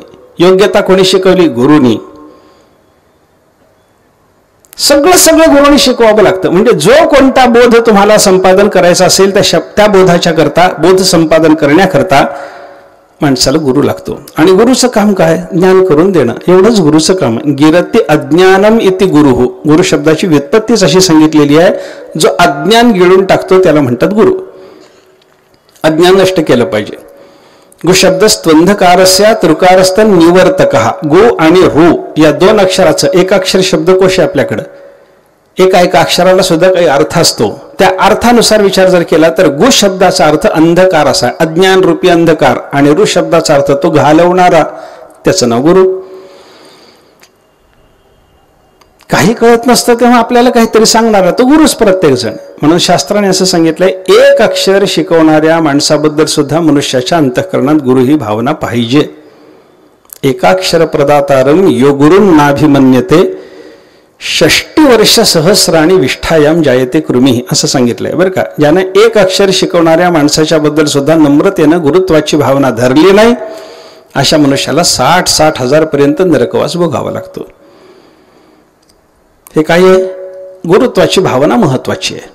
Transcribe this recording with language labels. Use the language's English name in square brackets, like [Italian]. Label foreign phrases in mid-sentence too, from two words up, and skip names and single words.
[Marathi] योग्यता कोणी शिकवली, गुरुनी. सगळं गुरुनी शिकवावं लागतं. म्हणजे जो कोणता बोध तुम्हाला संपादन करायचा असेल त्या बोधाच्या करता, बोध संपादन करण्याकरता माणसाला गुरु लागतो. आणि गुरुचं काम काय, ज्ञान करून देणं, एवढंच गुरुचं काम. [Sanskrit] गिरती अज्ञानम इति गुरुः, [Marathi] गुरु शब्दाची व्युत्पत्तीच अशी सांगितलेली आहे. जो अज्ञान गिळून टाकतो त्याला म्हणतात गुरु. अज्ञान नष्ट केलं पाहिजे. [Sanskrit] गु शब्द स्त्वंधकारस्य तृकारस्त निवर्तकः. [Marathi] गु आणि रु या दोन अक्षराचं एकाक्षर शब्दकोश आहे आपल्याकडं. एका अक्षराला सुद्धा काही अर्थ असतो. त्या अर्थानुसार विचार जर केला तर गु शब्दाचा अर्थ अंधकार असा आहे, अज्ञान रूपी अंधकार. आणि रु शब्दाचा अर्थ तो घालवणारा, त्याचं नाव गुरु. काही कळत नसतं तेव्हा आपल्याला काहीतरी सांगणारा तो गुरुच प्रत्येक जण. म्हणून शास्त्राने असं सांगितलंय, एक अक्षर शिकवणाऱ्या माणसाबद्दल सुद्धा मनुष्याच्या अंतःकरणात गुरु ही भावना पाहिजे. [Sanskrit] एकाक्षर प्रदातारम यो गुरुं नाभिमन्यते 60 वर्ष सहस्राणी विष्ठायाम जायते कृमी, [Marathi] असं सांगितलंय बरं का. ज्यानं एक अक्षर शिकवणाऱ्या माणसाच्या बद्दल सुद्धा नम्रतेनं गुरुत्वाची भावना धरली नाही, अशा मनुष्याला 60 हजार पर्यंत नरकवास भोगावा लागतो. हे काय आहे, गुरुत्वाची भावना महत्वाची आहे.